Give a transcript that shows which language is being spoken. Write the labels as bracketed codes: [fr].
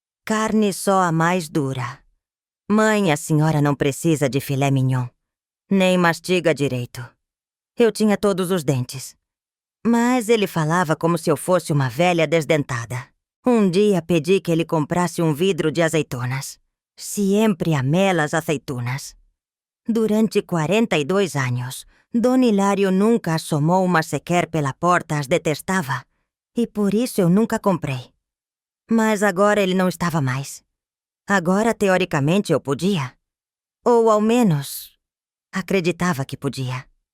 [pt] carne só a mais dura. Mãe, a senhora não precisa de filé mignon. Nem mastiga direito. Eu tinha todos os dentes. Mas ele falava como se eu fosse uma velha desdentada. Um dia pedi que ele comprasse um vidro de azeitonas. [es] Siempre amé las aceitunas. [pt] Durante 42 anos, Don Hilário nunca assomou uma sequer pela porta, as detestava. E por isso eu nunca comprei. Mas agora ele não estava mais. Agora, teoricamente, eu podia. Ou, ao menos, acreditava que podia.